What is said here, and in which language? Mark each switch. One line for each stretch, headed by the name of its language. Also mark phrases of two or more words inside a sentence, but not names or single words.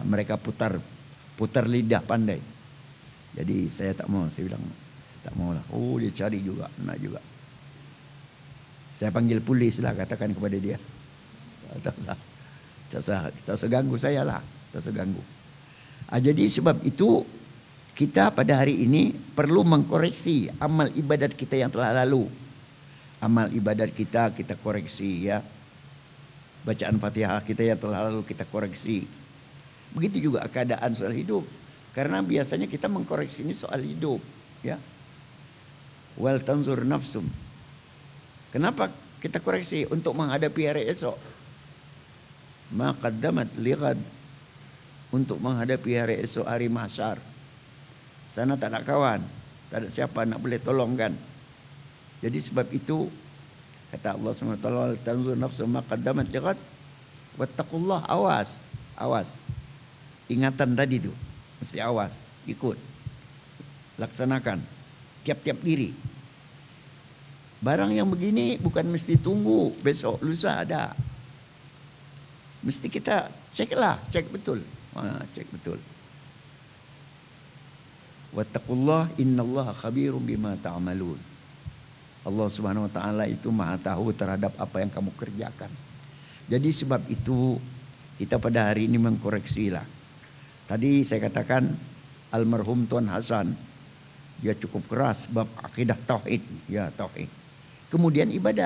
Malay: Mereka putar lidah pandai. Jadi saya tak mau. Saya bilang saya tak mau lah. Oh, dia cari juga, nak juga. Saya panggil polis lah, katakan kepada dia. Tak usah ganggu saya lah. Tak usah ganggu. Jadi sebab itu kita pada hari ini perlu mengkoreksi amal ibadat kita yang telah lalu. Amal ibadat kita koreksi ya. Bacaan Fatihah kita yang telah lalu kita koreksi. Begitu juga keadaan soal hidup. Karena biasanya kita mengkoreksi ini soal hidup, ya.
Arabic: ولتنظر نفس.
Malay: Kenapa kita koreksi untuk menghadapi hari esok.
Arabic: ما قدمت لغد,
Malay: untuk menghadapi hari esok, hari mahsyar. Sana tak ada kawan, tak ada siapa nak boleh tolongkan. Jadi sebab itu kata Allah SWT,
Arabic: تنظر نفس ما قدمت لغد واتقوا الله,
Malay: awas, awas. Ingatan tadi tu mesti awas, ikut, laksanakan tiap-tiap diri. Barang yang begini bukan mesti tunggu besok lusa ada. Mesti kita ceklah, cek betul. Cek betul.
Arabic: واتقوا الله إن الله خبير بما تعملون.
Malay: Allah
Arabic: سبحانه وتعالى
Malay: itu Maha tahu terhadap apa yang kamu kerjakan. Jadi sebab itu kita pada hari ini mengkoreksilah. Tadi saya katakan almarhum Tuan Hasan, dia cukup keras bab akidah tauhid, ya tauhid. Kemudian ibadat.